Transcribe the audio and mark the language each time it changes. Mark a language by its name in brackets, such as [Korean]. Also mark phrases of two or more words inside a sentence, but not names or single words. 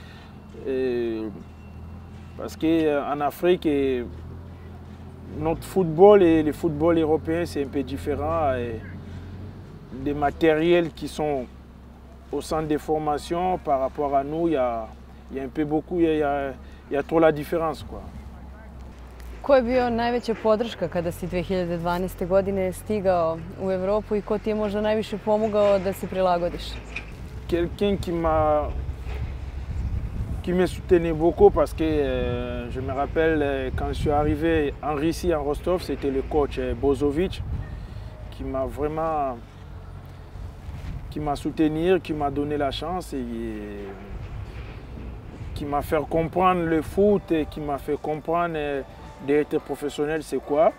[French] Parce qu'en Afrique, notre football et le football européen, c'est un peu différent. Des matériels qui sont au centre de formation par rapport à nous, il y a un peu beaucoup, il y a trop la différence, quoi. [Serbian] Ko je bio najveća podrška kada si 2012. godine stigao u Evropu i ko ti je možda najviše pomogao da se prilagodiš? [French] Quelqu'un qui me soutenait beaucoup parce que je me rappelle quand je suis arrivé en Russie, en Rostov, c'était le coach Bozovic qui m'a vraiment soutenu, qui m'a donné la chance et qui m'a fait comprendre le foot et qui m'a fait comprendre d'être professionnel c'est quoi.